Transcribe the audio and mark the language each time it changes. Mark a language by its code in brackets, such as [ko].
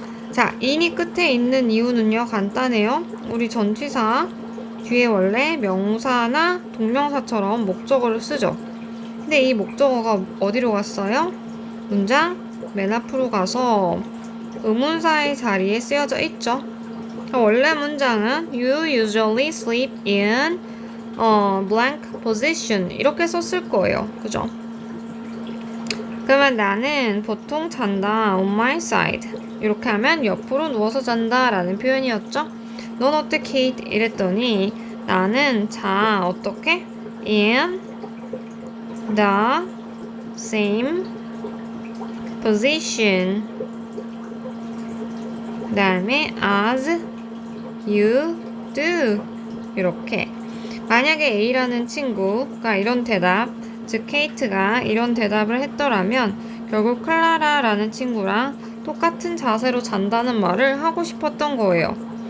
[ko] 자, in이 끝에 있는 이유는요, 간단해요. 우리 전치사 뒤에 원래 명사나 동명사처럼 목적어를 쓰죠. 근데 이 목적어가 어디로 갔어요? 문장 맨 앞으로 가서 의문사의 자리에 쓰여져 있죠. 원래 문장은 [en] You usually sleep in blank position [ko] 이렇게 썼을 거예요. 그죠? 그러면 나는 보통 잔다 [en] on my side [ko] 이렇게 하면 옆으로 누워서 잔다 라는 표현이었죠. 넌 어때 케이트? 이랬더니 나는 자 어떻게? [en] in the same position [ko] 그 다음에 [en] as you do [ko] 이렇게 만약에 A라는 친구가 이런 대답 즉 케이트가 이런 대답을 했더라면 결국 클라라라는 친구랑 똑같은 자세로 잔다는 말을 하고 싶었던 거예요.